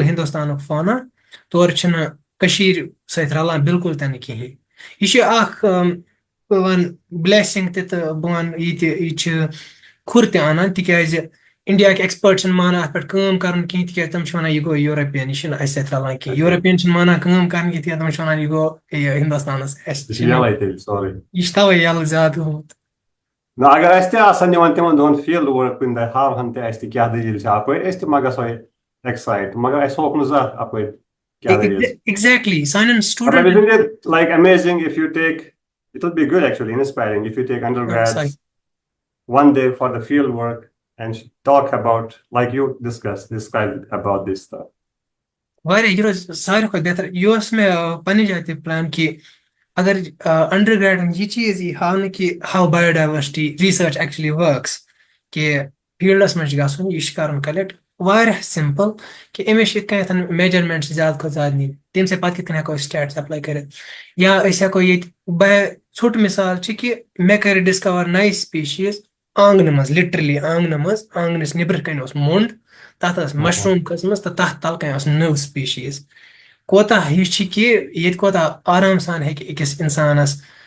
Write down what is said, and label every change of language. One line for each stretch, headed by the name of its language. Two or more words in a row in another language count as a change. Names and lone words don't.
Kashmiri: ہندوستانُک فونا تورٕ چھِنہٕ کٔشیٖر سۭتۍ رلان بِلکُل تہِ نہٕ کِہینۍ یہِ چھُ اکھ بہٕ وَنہٕ بلیسِنگ تہِ تہٕ بہٕ وَنہٕ یہِ چھِ کھُر تہِ اَنان تِکیازِ انڈیاہٕکۍ ایکسپٲرٹ چھِنہٕ مانان اَتھ پٮ۪ٹھ کٲم کَرُن کِہینۍ تِکیازِ تِم چھِ وَنان یہِ گوٚو یوٗروپین یہِ چھُنہٕ اَسہِ سۭتۍ رلان کِہینۍ یوٗروپین چھِنہٕ مانان کٲم کَرٕنۍ کِہینۍ تِکیازِ تِم چھِ وَنان یہِ گوٚو ہندوستانس یہِ چھُ تَوے یَلہٕ زیادٕ گوٚمُت اگر اَسہِ تہِ آسان نِوان تِمن دۄہن
English: field work
Kashmiri: کُنہِ دۄہ ہاوہن تہِ اَسہِ تہِ کیٛاہ دٔلیٖل چھِ اپٲرۍ أسۍ تہِ ما گژھو ایکسایٹ مگر اَسہِ ہووُکھ نہٕ زانٛہہ اپٲرۍ kya
English: there is. Exactly. Sign But student. isn't it like amazing if you take, it'll be good actually, inspiring if you take Sorry. undergrads one day for the field work and talk about, like you described about this stuff.
Kashmiri: واریاہ یہِ روزِ ساروی کھۄتہٕ بہتر یہِ اوس مےٚ پننہِ جایہِ تہِ پلان کہِ اگر
English: under grads
Kashmiri: یہِ چیٖز یی ہاونہٕ کہِ
English: how biodiversity research actually
Kashmiri: ؤرکس کہِ فیٖلڈس منٛز چھُ گژھُن یہِ چھُ کرُن کلیکٹ واریاہ سمپل کہِ أمِس چھِ یِتھ کٔنٮ۪تھ میجرمنٹ چھِ زیادٕ کھۄتہٕ زیادٕ نِنۍ تمہِ سۭتۍ پتہٕ کِتھ کٔنۍ ہٮ۪کو أسۍ
English: stats apply
Kashmiri: کٔرِتھ یا أسۍ ہٮ۪کو ییٚتہِ ژھوٚٹ مثال چھِ کہِ مےٚ کَرِ ڈِسکور نَیہِ سپیٖشیٖز آنٛگنہٕ منٛز لِٹرلی آنٛگنہٕ منٛز آنٛگنَس نیٚبرٕ کَنۍ اوس موٚنٛڈ تَتھ ٲس مشروٗم کھٔژمٕژ تہٕ تَتھ تَلہٕ کَنۍ ٲس نٔو سپیٖشیٖز کوتاہ یہِ چھِ کہِ ییٚتہِ کوتاہ آرام سان ہیٚکہِ أکِس اِنسانَس